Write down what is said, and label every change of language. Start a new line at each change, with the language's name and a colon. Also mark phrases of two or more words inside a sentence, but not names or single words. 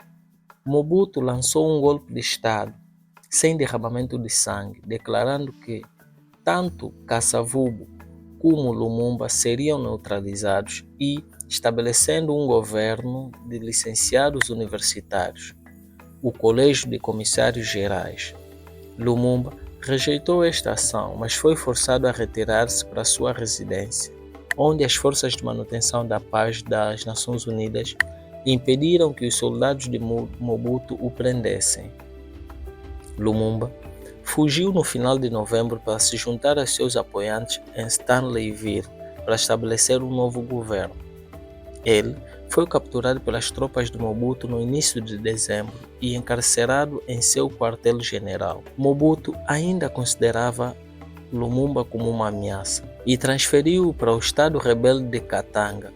Portuguese: Mobutu lançou um golpe de Estado, sem derramamento de sangue, declarando que tanto Kasavubu como Lumumba seriam neutralizados e estabelecendo um governo de licenciados universitários, o Colégio de Comissários Gerais. Lumumba rejeitou esta ação, mas foi forçado a retirar-se para sua residência, onde as forças de manutenção da paz das Nações Unidas impediram que os soldados de Mobutu o prendessem. Lumumba fugiu no final de novembro para se juntar a seus apoiantes em Stanleyville para estabelecer um novo governo. Ele foi capturado pelas tropas de Mobutu no início de dezembro e encarcerado em seu quartel-general. Mobutu ainda considerava Lumumba como uma ameaça e transferiu-o para o estado rebelde de Katanga.